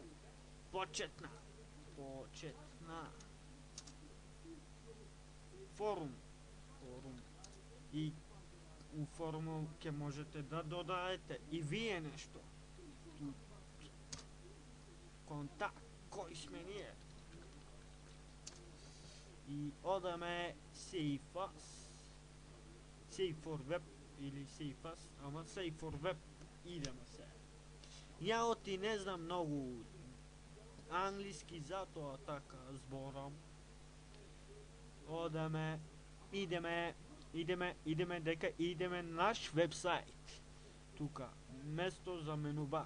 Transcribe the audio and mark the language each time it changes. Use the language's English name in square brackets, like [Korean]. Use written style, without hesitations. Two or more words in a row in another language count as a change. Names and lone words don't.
[Macedonian] Почетна. Форум. И у форуму ќе можете да додаете и вие нешто. Контакт, кој сме ние? И одаме Safe for Web или Safe, ама Safe for Web идеме се. Ја оти не знам многу англиски, затоа така зборам. Одаме, идеме дека идеме наш вебсайт. Тука, место за мену бар.